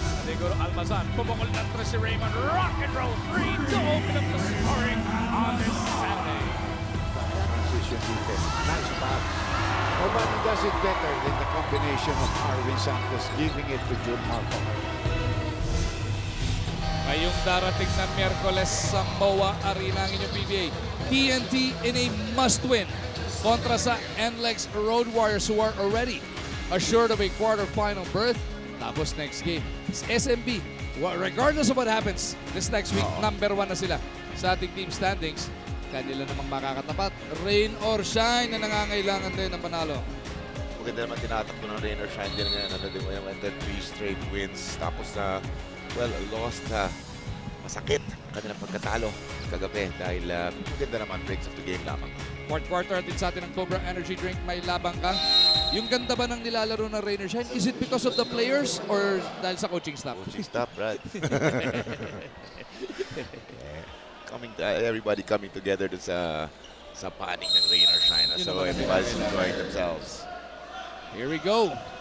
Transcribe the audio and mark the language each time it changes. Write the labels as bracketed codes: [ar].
[tl] Siguro Almazan, pumukol ng 3 si Raymond. [en] Rock and roll 3 to open up the scoring on this Saturday. Transition defense. Nice pass. Nobody does it better than the combination of Arvin Santos giving it to Jun Marco. [tl] Ngayong darating na Miyerkules sa MOA Arena ang inyong PBA. [en] TNT in a must-win kontra sa NLEX Road Warriors who are already assured of a quarterfinal berth. Tapos next game, SMB. Regardless of what happens this next week, number 1 [tl] na sila sa ating [en] team standings. [tl] Kanila namang makakatapat. Rain or shine na nangangailangan din ng panalo. Maganda naman tinatakbo ng rain or shine din ngayon. Din mo naman 3 straight wins. Tapos lost masakit kanilang pagkatalo kagabi dahil maganda naman breaks of the game lamang. Fourth quarter atin sa atin ng Cobra Energy Drink. May labang ka. Yung ganda ba ng nilalaro ng rain or shine? [en] Is it because of the players or [tl] dahil sa [en] coaching staff? Coaching staff, right? Everybody coming together dun sa panig ng rain or shine. So everybody's enjoying themselves. Here we go.